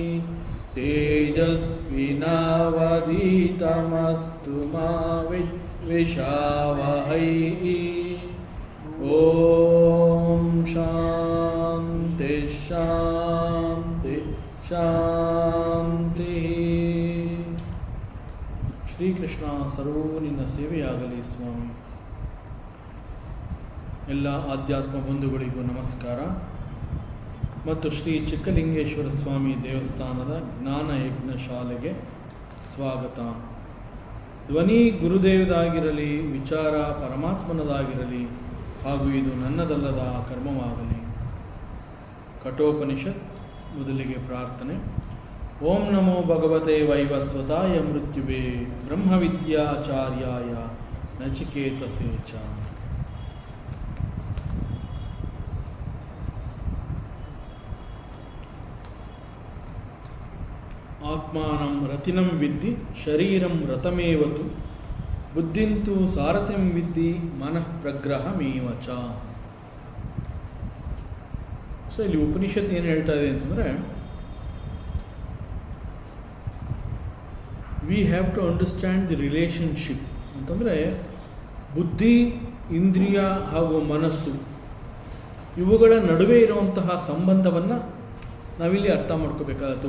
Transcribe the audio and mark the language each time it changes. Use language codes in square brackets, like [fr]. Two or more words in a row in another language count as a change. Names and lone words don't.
[sa] तेजस्विनावधीतमस्तु मा विद्विषावहै। ओम शांति शांति शांति। [kn] ಶ್ರೀಕೃಷ್ಣ ಸರ್ವೂ ನಿನ್ನ ಸೇವೆಯಾಗಲಿ ಸ್ವಾಮಿ. ಎಲ್ಲ ಆಧ್ಯಾತ್ಮ ಬಂಧುಗಳಿಗೂ ನಮಸ್ಕಾರ ಮತ್ತು ಶ್ರೀ ಚಿಕ್ಕಲಿಂಗೇಶ್ವರ ಸ್ವಾಮಿ ದೇವಸ್ಥಾನದ ಜ್ಞಾನ ಯಜ್ಞ ಶಾಲೆಗೆ ಸ್ವಾಗತ. ಧ್ವನಿ ಗುರುದೇವದಾಗಿರಲಿ, ವಿಚಾರ ಪರಮಾತ್ಮನದಾಗಿರಲಿ, ಹಾಗೂ ಇದು ನನ್ನದಲ್ಲದ ಕರ್ಮವಾಗಲಿ. ಕಠೋಪನಿಷತ್. ಮೊದಲಿಗೆ ಪ್ರಾರ್ಥನೆ. [sa] ಓಂ ನಮೋ ಭಗವತೆ ವೈವಸ್ವತಾಯ ಮೃತ್ಯುವೇ ಬ್ರಹ್ಮವಿದ್ಯಾಚಾರ್ಯಾಯ ನಚಿಕೇತಸೇ ಚ. ಆತ್ಮಾನಂ ರತಿನಂ ವಿದ್ಧಿ ಶರೀರಂ ರಥಮೇವತು ಬುದ್ಧಿಂತು ಸಾರಥಿಂ ವಿದ್ಧಿ ಮನಃ ಪ್ರಗ್ರಹಮೇವ ಚ. [kn] ಸೊ ಇಲ್ಲಿ ಉಪನಿಷತ್ ಏನು ಹೇಳ್ತಾ ಇದೆ ಅಂತಂದರೆ, [en] we have to understand the relationship [kn] ಅಂತಂದರೆ ಬುದ್ಧಿ, ಇಂದ್ರಿಯ ಹಾಗೂ ಮನಸ್ಸು ಇವುಗಳ ನಡುವೆ ಇರುವಂತಹ ಸಂಬಂಧವನ್ನು ನಾವಿಲ್ಲಿ ಅರ್ಥ ಮಾಡ್ಕೋಬೇಕಾಗತ್ತೆ.